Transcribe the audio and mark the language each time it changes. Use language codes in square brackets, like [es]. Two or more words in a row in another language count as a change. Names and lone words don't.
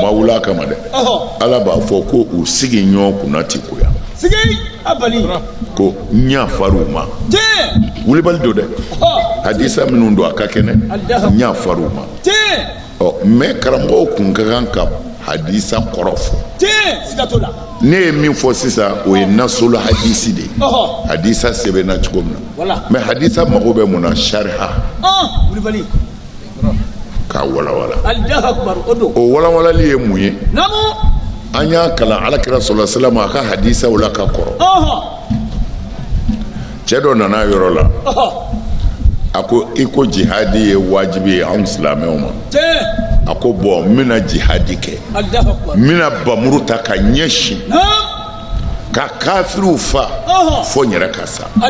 [bm] ma wuli a kama dɛ Ala b'a fɔ ko u sigi ɲɔgɔn kunna ti ko yan ko n y'a far'u ma wulibali don dɛ hadisa minnu don a ka kɛnɛ n y'a far'u ma mais karamɔgɔw kun ka kan ka hadisa kɔrɔ fɔ ne ye min fɔ sisan o ye nasul hadisi de ye hadisa sɛbɛnna cogo min na mais hadisa mago bɛ mun na sariha k'a walawala o walawalali ye mun ye an y'a kalan alakira [ar] صلى الله عليه وسلم [bm] a ka hadisaw la ka kɔrɔ cɛ dɔ nana yɔrɔ la a ko i ko jihadi ye wajibi ye anw silamɛw ma a ko bɔn n bɛna jihadi kɛ n bɛna bamuru ta ka ɲɛsin ka kafiriw fa fo n yɛrɛ ka sa